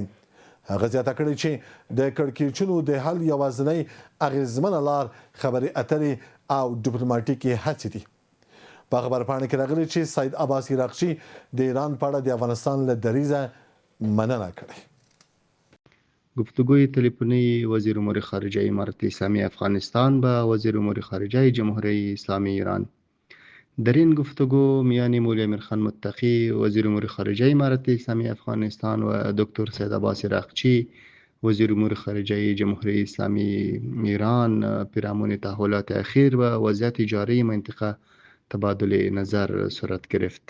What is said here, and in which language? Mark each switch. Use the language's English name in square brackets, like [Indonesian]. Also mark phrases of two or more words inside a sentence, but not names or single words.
[Pashto] هغه زیاته کړې چې د کړکېچونو د حل یوازینۍ اغیزمنه لار خبرې اترې او ډیپلوماټیکي هڅې دي. په خبرپاڼه کې راغلي چې سید عباس عراقچي د ایران په اړه د افغانستان له دریځه مننه کړې. [Persian] گفتگوی تلفنی وزیر امور خارجه امارت اسلامی افغانستان با وزیر امور خارجه جمهوری اسلامی ایران. در این گفتگو میان مولوی امیر خان متقی وزیر امور خارجه امارت اسلامی افغانستان و دکتر سید عباس عراقچی وزیر امور خارجه جمهوری اسلامی ایران پیرامون تحولات اخیر و وضعیت جاری منطقه تبادل نظر صورت گرفت.